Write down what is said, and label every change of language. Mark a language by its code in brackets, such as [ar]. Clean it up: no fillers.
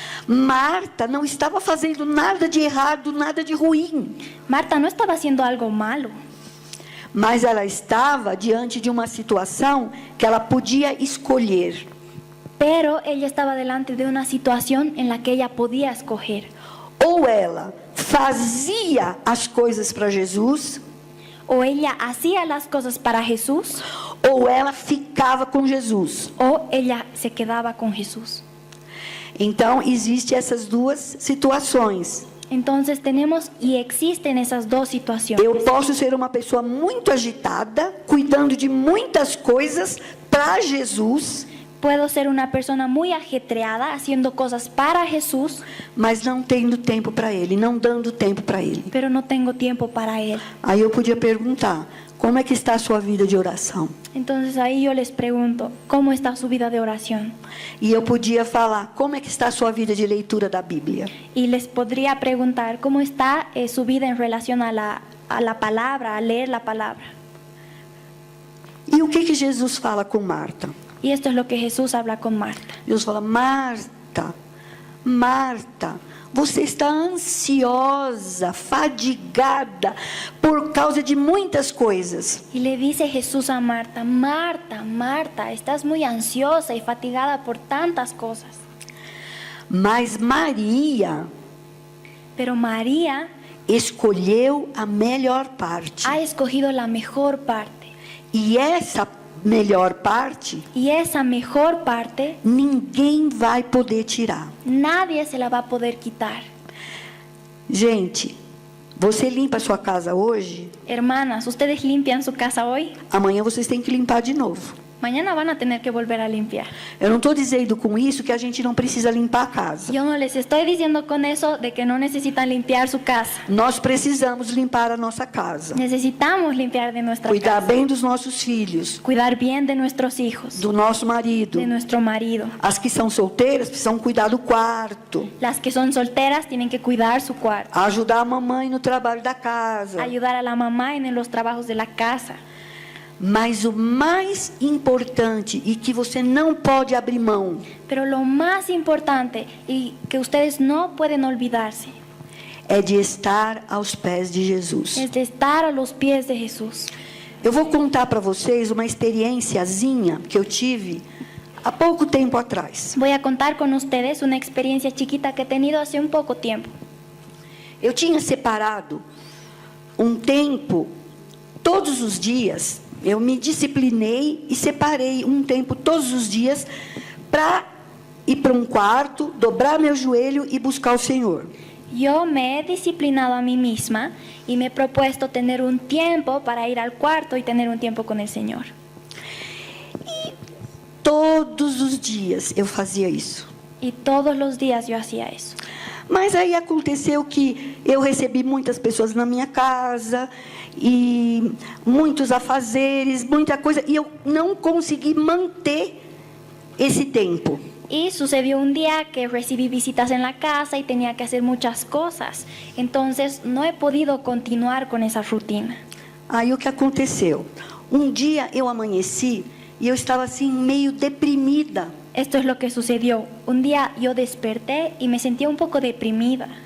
[pt] Marta não estava fazendo nada de errado, nada de ruim, [es] Marta no estaba haciendo algo malo, [pt] mas ela estava diante de uma situação que ela podia escolher. [es] pero ella estaba delante de una situación en la que ella podía escoger. [pt] Ou ela fazia as coisas para Jesus, [es] O ella hacía las cosas para Jesús [pt] ou ela ficava com Jesus. [es] o ella se quedaba con Jesús. [pt] Então, existem essas duas situações. [es] Entonces tenemos y existen esas dos situaciones. [pt] Eu posso ser uma pessoa muito agitada, cuidando de muitas coisas para Jesus, [es] Puedo ser una persona muy ajetreada haciendo cosas para Jesús, [pt] mas não tendo tempo para Ele, não dando tempo para Ele. [es] pero no tengo tiempo para Él. [pt] Aí eu podia perguntar, como é que está a sua vida de oração? [es] Entonces ahí yo les pregunto, ¿cómo está su vida de oración? [pt] E eu podia falar, como é que está a sua vida de leitura da Bíblia? [es] Y les podría preguntar, ¿cómo está su vida en relación a la palabra, a leer la palabra? [pt] E o que Jesus fala com Marta? [es] Y esto es lo que Jesús habla con Marta. [pt] Jesus fala, Marta, Marta, você está ansiosa, fadigada, por causa de muitas coisas. [es] Y le dice Jesús a Marta, Marta, Marta, estás muy ansiosa y fatigada por tantas cosas. [pt] Mas Maria [es] Pero María [pt] escolheu a melhor parte. [es] ha escogido la mejor parte. [pt] E essa melhor parte, [es] Y esa mejor parte [pt] ninguém vai poder tirar. [es] nadie se la va a poder quitar. [pt] Gente, você limpa a sua casa hoje, [es] Hermanas, ustedes limpian su casa hoy, [pt] amanhã vocês têm que limpar de novo. [es] mañana van a tener que volver a limpiar. [pt] Eu não estou dizendo com isso que a gente não precisa limpar a casa. [es] Yo no les estoy diciendo con eso de que no necesitan limpiar su casa. [pt] Nós precisamos limpar a nossa casa. [es] Necesitamos limpiar de nuestra [pt] Cuidar [es] casa, [pt] bem dos nossos filhos, [es] cuidar bien de nuestros hijos, [pt] do nosso marido. [es] de nuestro marido. [pt] As que são solteiras precisam cuidar do quarto, [es] Las que son solteras tienen que cuidar su cuarto, [pt] ajudar a mamãe no trabalho da casa. [es] ayudar a la mamá en los trabajos de la casa. [pt] Mas o mais importante e que você não pode abrir mão [es] Pero lo más importante y que ustedes no pueden olvidarse [pt] é de estar aos pés de Jesus. [es] es de estar a los pies de Jesús. [pt] Eu vou contar para vocês uma experiênciazinha que eu tive há pouco tempo atrás. [es] Voy a contar con ustedes una experiencia chiquita que he tenido hace un poco tiempo. [pt] Eu tinha separado um tempo, todos os dias, eu me disciplinei e separei um tempo todos os dias para ir para um quarto, dobrar meu joelho e buscar o Senhor. [es] Yo me he disciplinado a mí misma y me he propuesto tener un tiempo para ir al cuarto y tener un tiempo con el Señor. [pt] Todos os dias eu fazia isso. [es] Y todos los días yo hacía eso. [pt] Mas aí aconteceu que eu recebi muitas pessoas na minha casa e muitos afazeres, muita coisa, e eu não consegui manter esse tempo. [es] Y sucedió un día que recibí visitas en la casa y tenía que hacer muchas cosas. Entonces no he podido continuar con esa rutina. [pt] Aí o que aconteceu? Um dia eu amanheci e eu estava assim meio deprimida. [es] Esto es lo que sucedió. Un día yo desperté y me sentía un poco deprimida.